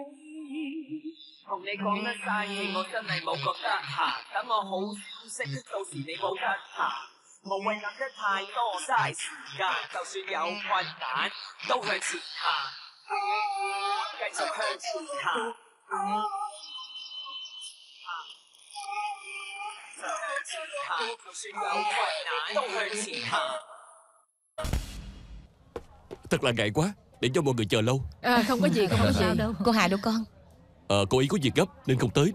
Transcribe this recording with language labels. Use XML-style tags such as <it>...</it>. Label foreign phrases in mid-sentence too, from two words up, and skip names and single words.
<yue>同你講得晒嘢，我真係冇覺得嚇。等我好消息，到時你冇得嚇。無謂諗得太多，嘥時間。就算有困難，都向前行，繼續向前行。</yue> <vi>Thật là ngại quá, để cho mọi người chờ lâu. Không có gì, không có sao đâu. Cô Hà đâu con? Cô ấy có việc gấp nên không tới được.</vi>